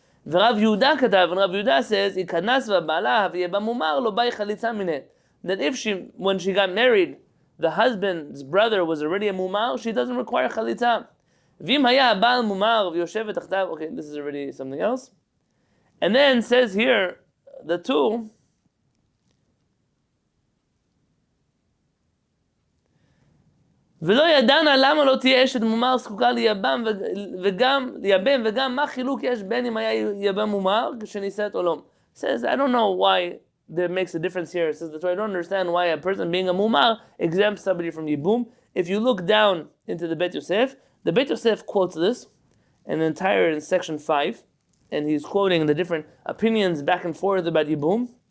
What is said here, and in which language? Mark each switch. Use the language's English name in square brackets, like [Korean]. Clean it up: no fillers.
[English] Rav Yehuda katav, and Rav Yehuda says, that if when she got married, the husband's brother was already a mumar, she doesn't require chalitza. Okay, this is already something else. And then says here, the two, [Hebrew] ולא ידענה למה לא תהיה אשת מומר זקוקה ליבם וגם מה חילוק יש בין אם היה יבם מומר כשנישאת או לא. [English] Says, I don't know why that makes a difference here. It says, I don't understand why a person being a mumar exempts somebody from yibum. If you look down into the Bet Yosef, the Bet Yosef quotes this in section 5, and he's quoting the different opinions back and forth about yibum.